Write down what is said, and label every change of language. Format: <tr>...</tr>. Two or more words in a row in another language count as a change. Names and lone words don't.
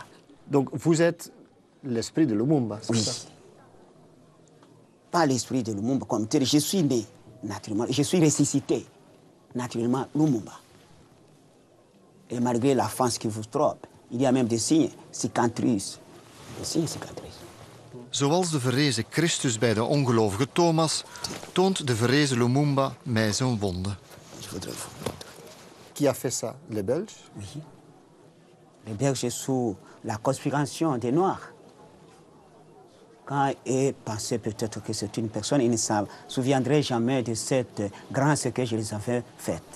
<fr>Donc vous êtes l'esprit de Lumumba, c'est ça? Pas l'esprit de Lumumba comme tel. Je suis né, naturellement, je suis ressuscité, naturellement, Lumumba. Et malgré la face qui vous trompe, il y a même des signes, cicatrices. Des signes, cicatrices.</fr> <nl>Zoals de verrezen Christus bij de ongelovige Thomas, toont de verrezen Lumumba mij zijn wonden.</nl> <fr>Qui a fait ça? Les Belges? Oui. Les Belges sous la conspiration des Noirs. Quand ils pensaient peut-être que c'est une personne, ils ne se souviendraient jamais de cette grâce que je les avais faite.</fr>